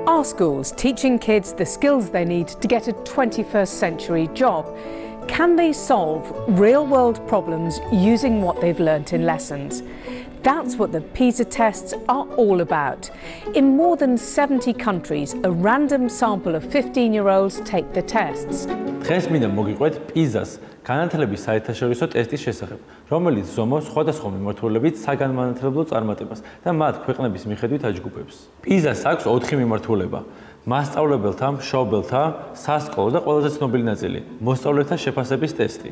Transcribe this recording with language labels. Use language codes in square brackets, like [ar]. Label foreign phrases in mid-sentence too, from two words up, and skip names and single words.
[en] schools teaching kids the skills they need to get a 21st century job. Can they solve real-world problems using what they've learnt in lessons? That's what the PISA tests are all about. In more than 70 countries, a random sample of 15-year-olds take the tests. [ka] დღეს მინდა მოგიყვეთ PISA-ს განათლების საერთაშორისო ტესტის შესახებ, რომელიც ზომავს სხვადასხვა მიმართულებით საგანმანათლებლო წარმატებას და მათ ქვეყნების მიხედვით აჯგუფებს. PISA-ს აქვს 4 მიმართულება: მასწავლებელთა, მშობელთა, სასკოლო და ყველაზე ცნობილი ნაწილი, მოსწავლეთა შეფასების ტესტი.